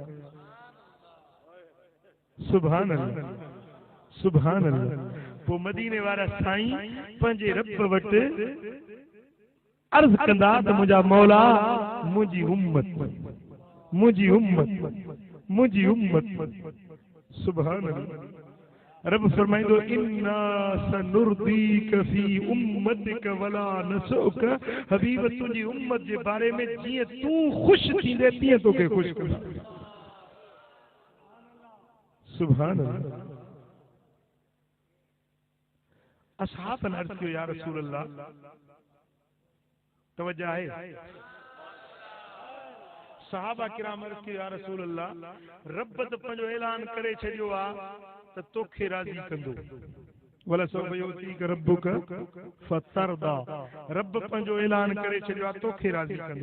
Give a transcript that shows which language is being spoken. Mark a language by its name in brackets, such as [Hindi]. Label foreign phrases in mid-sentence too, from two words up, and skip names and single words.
[Arabic] سبحان الله سبحان الله. [Sindhi] पोइ मदीने वारा साईं पंहिंजे रब वटि अर्ज़ कंदा त मुंहिंजा मौला मुंहिंजी उम्मत मुंहिंजी उम्मत मुंहिंजी उम्मत। [Arabic] سبحان الله. [Sindhi] रब फरमाइंदो [Arabic] إنا سنرضيك في أمتك ولا نسوءك [Sindhi] हबीब तुंहिंजी उम्मत जे बारे में जीअं तूं ख़ुशि थींदे तीअं तोखे ख़ुशि कंदा। [Arabic] سبحان الله. [Sindhi] असहाबन अर्ज़ कयो [Arabic] يا رسول الله [Sindhi] तवज्जो आहे सहाबा किराम अर्ज़ कयो [Arabic] يا رسول الله [Sindhi] रब त पंहिंजो ऐलान करे छॾियो आहे त तोखे राज़ी कंदो [Arabic] ولسوف يعطيك ربك فترضى [Sindhi] रब पंहिंजो ऐलान करे छॾियो आहे तोखे राज़ी कंदो।